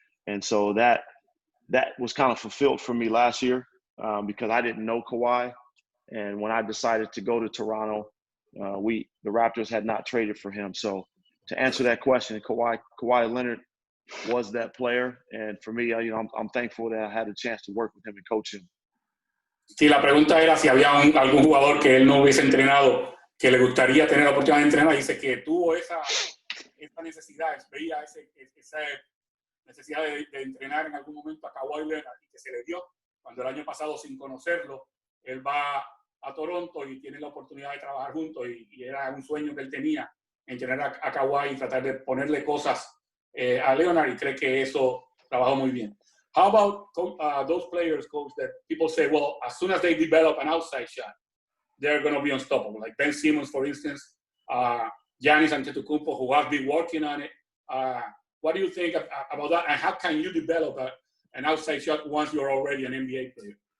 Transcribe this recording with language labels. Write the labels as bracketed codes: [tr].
[en] And so that was kind of fulfilled for me last year because I didn't know Kawhi. And when I decided to go to Toronto, the Raptors had not traded for him. So to answer that question, Kawhi Leonard was that player. And for me, I'm thankful that I had a chance to work with him and coach him. [es] Sí, la pregunta era si había algún jugador que él no hubiese entrenado, que le gustaría tener la oportunidad de entrenar. Dice que tuvo esa necesidad, veía esa necesidad de entrenar en algún momento a Kawhi Leonard y que se le dio cuando el año pasado, sin conocerlo, él va a Toronto y tiene la oportunidad de trabajar juntos y era un sueño que él tenía, entrenar a Kawhi y tratar de ponerle cosas a Leonard, y cree que eso trabajó muy bien. [en] How about those players, coach, that people say, well, as soon as they develop an outside shot, they're going to be unstoppable? Like Ben Simmons, for instance, Giannis Antetokounmpo, who has been working on it. What do you think about that? And how can you develop an outside shot once you're already an NBA player?